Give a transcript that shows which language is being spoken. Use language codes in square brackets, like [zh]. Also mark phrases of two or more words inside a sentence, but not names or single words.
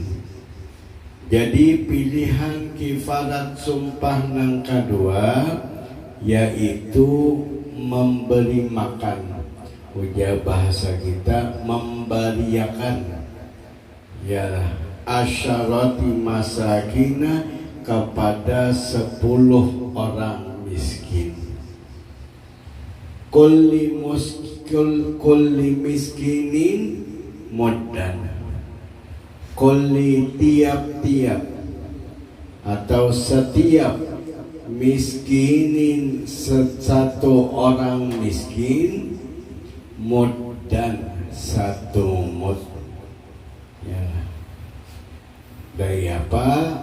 [bjn] Jadi pilihan kifarat sumpah nang kedua yaitu memberi makan. Ujar bahasa kita memberiakan. Ya, [ar] عشرة مساكين [bjn] kepada 10 orang miskin. [ar] كل مسكين مدا. [bjn] Kulli tiap-tiap atau setiap miskinin satu orang miskin muddan 1 mud. Ya. Dari apa?